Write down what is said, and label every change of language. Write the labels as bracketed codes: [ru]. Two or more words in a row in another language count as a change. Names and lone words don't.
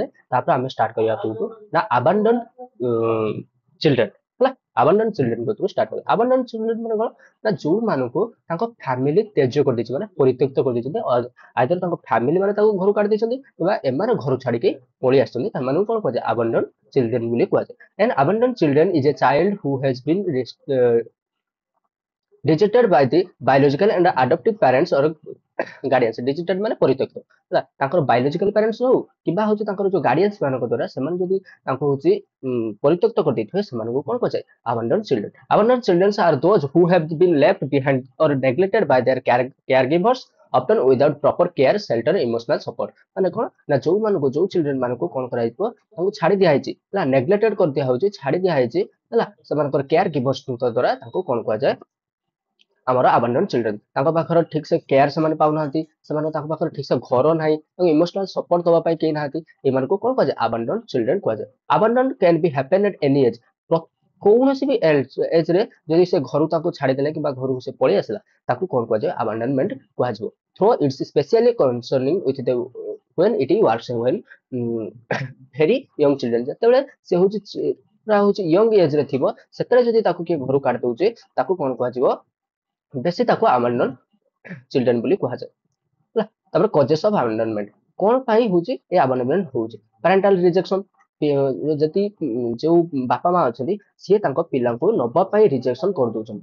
[or] ତାପରେ ଆମେ ଷ୍ଟାର୍ଟ କରିବା ଆପଣଙ୍କୁ ନା [en] abandoned children [or] ହେଲା, [en] abandoned children [or] କତିରୁ ଷ୍ଟାର୍ଟ କରିବା। [en] abandoned children [or] ମାନେ କ'ଣ ନା ଯୋଉମାନଙ୍କୁ ତାଙ୍କ ଫ୍ୟାମିଲି ତ୍ୟାଯ୍ୟ କରିଦେଇଛି, ମାନେ ପରିତ୍ୟକ୍ତ କରିଦେଇଛନ୍ତି, ଆଇଦର ତାଙ୍କ ଫ୍ୟାମିଲି ମାନେ ତାକୁ ଘରୁ କାଢି ଦେଇଛନ୍ତି କିମ୍ବା ଏମାନେ ଘରୁ ଛାଡିକି ପଳେଇ ଆସିଛନ୍ତି, ସେମାନଙ୍କୁ କ'ଣ କୁହାଯାଏ? [en] abandoned children [or] ବୋଲି କୁହାଯାଏ। [en] And abandoned children is a child who has been rejected by the biological and adoptive parents or guardians। [or] rejected ମାନେ ପରିତ୍ୟକ୍ତ ହେଲା, ତାଙ୍କର [en] biological parents [or] ହଉ କିମ୍ବା ହଉଛି ତାଙ୍କର ଯୋଉ guardians ମାନଙ୍କ ଦ୍ୱାରା ସେମାନେ ଯଦି ତାଙ୍କୁ ହଉଛି ପରିତ୍ୟକ୍ତ କରିଦେଇଥିବେ, ସେମାନଙ୍କୁ କ'ଣ କୁହାଯାଏ? [en] abandoned children। abandoned children are those who have been left behind or neglected by their caregivers, often without proper care, shelter, emotional support। [or] ମାନେ କ'ଣ ନା ଯୋଉମାନଙ୍କୁ ଯୋଉ ଚିଲଡ୍ରେନ ମାନଙ୍କୁ କ'ଣ କରାଯାଇଥିବ, ତାଙ୍କୁ ଛାଡି ଦିଆଯାଇଛି ହେଲା, ନେଗ୍ଲେକ୍ଟେଡ କରିଦିଆ ହଉଛି, ଛାଡି ଦିଆଯାଇଛି ହେଲା, ସେମାନଙ୍କର [en] care givers [or] ଦ୍ୱାରା ତାଙ୍କୁ କ'ଣ କୁହାଯାଏ? [en] ଆମର abandoned children. [or] ତାଙ୍କ ପାଖରେ ଠିକ ସେ କେୟାର ସେମାନେ ପାଉନାହାନ୍ତି, ସେମାନେ ତାଙ୍କ ପାଖରେ ଠିକ ସେ ଘର ନାହିଁ, ତାଙ୍କୁ [en] emotional support [or] ଦବା ପାଇଁ କେହି ନାହାନ୍ତି, ଏମାନଙ୍କୁ କ'ଣ କୁହାଯାଏ? [en] abandoned children କୁହାଯାଏ। abandon can be happen at any age. [or] କୌଣସି ବି ଏଜରେ ଯଦି ସେ ଘରୁ ତାଙ୍କୁ ଛାଡିଦେଲେ କିମ୍ବା ଘରକୁ ସେ ପଳେଇ ଆସିଲା, ତାକୁ କ'ଣ କୁହାଯାଏ? [en] ଆବାଣ୍ଡନମେଣ୍ଟ କୁହାଯିବ। though it's especially concerning with the when it works when very young children। [or] ଯେତେବେଳେ ସେ ହଉଛି ପୁରା ହଉଛି [en] young age [or] ଥିବ, ସେତେବେଳେ ଯଦି ତାକୁ କିଏ ଘରୁ କାଢି ଦଉଛି, ତାକୁ କ'ଣ କୁହାଯିବ? ବେଶୀ ତାକୁ [en] abandoned children [or] ବୋଲି କୁହାଯାଏ ହେଲା। ତାପରେ [en] causes of abandonment, [or] କ'ଣ ପାଇଁ ହଉଛି ଏ ଆବାଣ୍ଡନମେଣ୍ଟ ହଉଛି? [en] parental rejection. [or] ଯଦି ଯୋଉ ବାପା ମା ଅଛନ୍ତି, ସିଏ ତାଙ୍କ ପିଲାଙ୍କୁ ନବା ପାଇଁ ରିଜେକ୍ସନ କରିଦଉଛନ୍ତି।